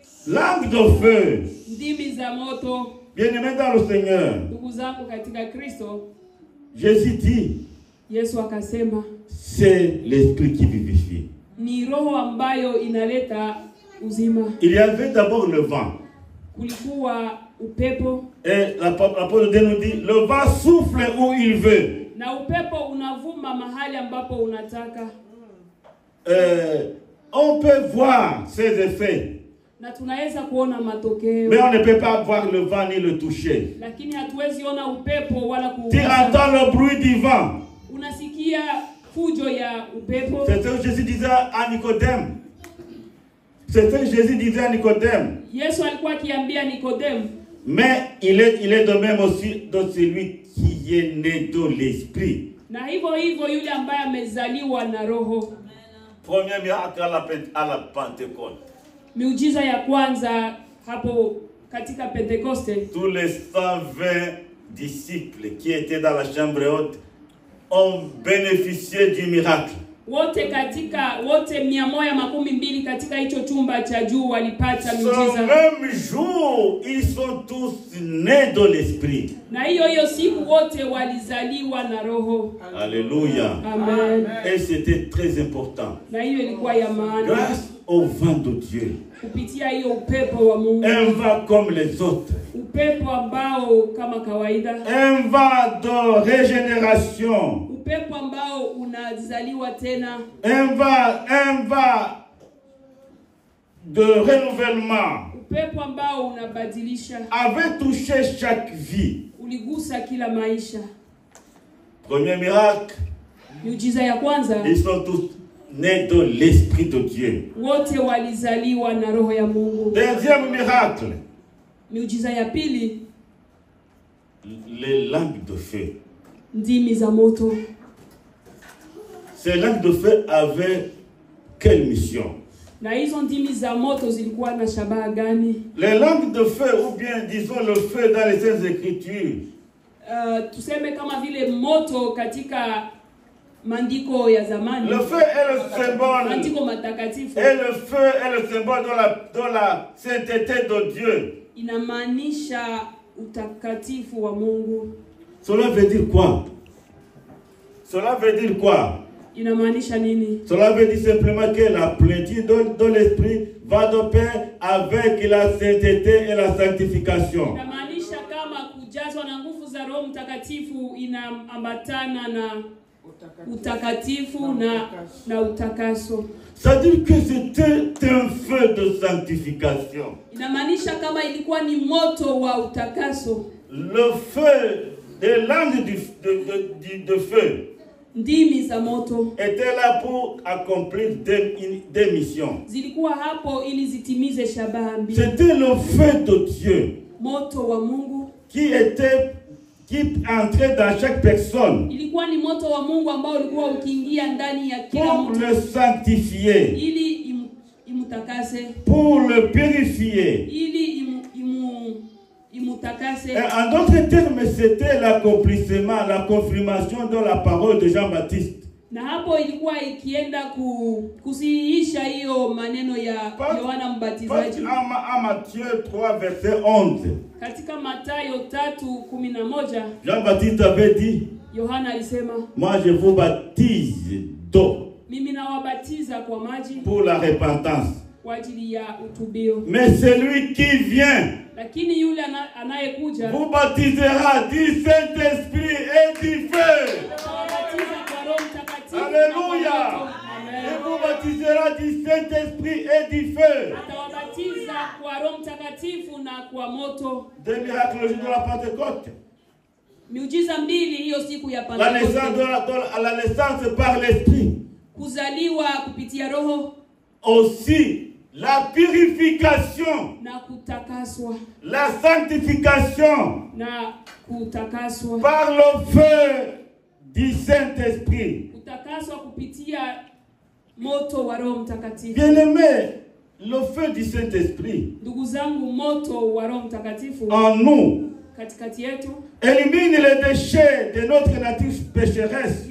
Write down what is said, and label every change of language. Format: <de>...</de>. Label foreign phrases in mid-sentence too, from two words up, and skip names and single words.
<fr>Langue de feu.</fr> <sw>Ndimi za moto.</sw> <fr>Bien-aimés dans le Seigneur,</fr> <sw>Ndugu zangu katika Kristo,</sw> <fr>Jésus dit,</fr> <sw>Yesu akasema</sw> <fr>c'est l'esprit qui vivifie.</fr> <sw>ni roho ambayo inaleta uzima.</sw> <fr>Il y avait d'abord le vent.</fr> <sw>Kulikuwa upepo.</sw> <fr>Et l'apôtre de Dieu nous dit, le vent souffle où il veut.</fr> <sw>Na upepo unavuma mahali ambapo unataka.</sw> <fr>On peut voir ses effets.</fr> <sw>Na tunaweza kuona matokeo.</sw> <fr>Mais on ne peut pas voir le vent ni le toucher.</fr> <sw>Lakini hatuwezi ona upepo wala</sw> <fr>Tu</fr> <sw>kuugusa.</sw> <fr>entends le bruit du vent.</fr> <sw>Unasikia fujo ya upepo.</sw> <fr>C'est ce que Jésus disait à Nicodème. C'est ce que Jésus disait à Nicodème.</fr> <sw>Yesu alikuwa akiambia Nikodemu.</sw> <fr>Mais il est de même aussi de celui qui est né de l'esprit.</fr> <sw>Na hivyo hivyo yule ambaye amezaliwa na roho.</sw> <fr>Premier miracle à la Pentecôte.</fr> <sw>Miujiza ya kwanza hapo katika Pentekoste.</sw> <fr>Tous les 120 disciples qui étaient dans la chambre haute ont bénéficié du miracle.</fr> <sw>Wote 112 katika hicho chumba cha juu walipata</sw> <fr>Ce</fr> <sw>miujiza.</sw> <fr>même jour, ils sont tous nés de l'esprit.</fr> <sw>Na hiyo siku wote walizaliwa na roho.</sw> <fr>Alléluia. Amen. Et c'était très important.</fr> <sw>Na hiyo ilikuwa ya maana.</sw> <fr>Grâce au vent de Dieu.</fr> <sw>Kupitia hiyo upepo wa Mungu.</sw> <fr>Un vent comme les autres.</fr> <sw>Upepo ambao kama kawaida.</sw> <fr>Un vent de régénération.</fr> <sw>Upepo ambao unazaliwa tena.</sw> <fr>Un vent de renouvellement.</fr> <sw>Upepo ambao unabadilisha.</sw> <fr>Avait touché chaque vie.</fr> <sw>Uligusa kila maisha.</sw> <fr>Premier miracle.</fr> <sw>Miujiza ya kwanza.</sw> <fr>Ils sont tous nés de l'Esprit de Dieu.</fr> <sw>wote walizaliwa na roho ya Mungu.</sw> <fr>Deuxième miracle,</fr> <sw>Miujiza ya pili,</sw> <fr>les langues de feu.</fr> <sw>ndimi za moto.</sw> <fr>Ces langues de feu avaient quelle mission?</fr> <sw>Na hizo ndimi za moto zilikuwa na shabaha gani?</sw> <fr>Les langues de feu, ou bien disons le feu dans les Saintes Écritures,</fr> <sw>Tuseme kama vile moto katika maandiko ya zamani.</sw> <fr>le feu est le symbole,</fr> <sw>Maandiko matakatifu.</sw> <fr>et le feu est le symbole de la sainteté de Dieu.</fr> <sw>Inamaanisha utakatifu wa Mungu.</sw> <fr>Cela veut dire quoi? Cela veut dire quoi?</fr> <sw>Inamaanisha nini?</sw> <fr>Cela veut dire simplement que la plénitude de l'Esprit va de pair avec la sainteté et la sanctification.</fr> <sw>Inamaanisha kama kujazwa na nguvu za Roho Mtakatifu inaambatana na utakatifu na utakaso.</sw> <fr>C'est-à-dire que c'était un feu de sanctification.</fr> <sw>Inamaanisha kama ilikuwa ni moto wa utakaso.</sw> <fr>Le feu, des langues de feu,</fr> <sw>ndimi za moto</sw> <fr>était là pour accomplir des missions.</fr> <sw>zilikuwa hapo ili zitimize shabaha mbili.</sw> <fr>C'était le feu de Dieu</fr> <sw>Moto wa Mungu</sw> <fr>qui entrait dans chaque personne</fr> <sw>ilikuwa ni moto wa Mungu ambao ulikuwa ukiingia ndani ya kila</sw> <fr>pour</fr> <sw>mtu</sw> <fr>le sanctifier,</fr> <sw>ili imutakase,</sw> <fr>pour le purifier.</fr> <sw>ili imutakase.</sw> <fr>En d'autres termes, c'était l'accomplissement, la confirmation de la parole de Jean-Baptiste.</fr> <sw>Na hapo ilikuwa ikienda kusiisha hiyo maneno ya Yohana Mbatizaji.</sw> <fr>En Matthieu 3, verset 11.</fr> <sw>Katika Mathayo 3:11</sw> <fr>Jean-Baptiste avait dit,</fr> <sw>Yohana alisema,</sw> <fr>moi je vous baptise d'eau</fr> <sw>mimi nawabatiza kwa maji</sw> <fr>pour la repentance.</fr> <sw>kwa ajili ya utubio.</sw> <fr>Mais celui qui vient</fr> <sw>Lakini yule anayekuja</sw> <fr>vous baptisera du Saint-Esprit et du feu. Alléluia. Il vous baptisera du Saint-Esprit et du feu.</fr> <sw>Atawabatiza kwa Roho Mtakatifu na kwa moto.</sw> <fr>Des miracles le jour de la Pentecôte.</fr> <sw>Miujiza mbili hiyo siku ya</sw> <fr>La naissance,</fr> <sw>Pentekoste.</sw> <fr>la naissance par l'Esprit.</fr> <sw>Kuzaliwa kupitia Roho.</sw> <fr>Aussi la purification,</fr> <sw>Na kutakaswa.</sw> <fr>la sanctification</fr> <sw>Na kutakaswa.</sw> <fr>par le feu du Saint-Esprit.</fr> <sw>Kutakaswa kupitia moto wa Roho Mtakatifu.</sw> <fr>Bien-aimé, le feu du Saint-Esprit</fr> <sw>Ndugu zangu, moto wa Roho Mtakatifu</sw> <fr>en nous</fr> <sw>katikati yetu</sw> <fr>élimine les déchets de notre nature pécheresse</fr>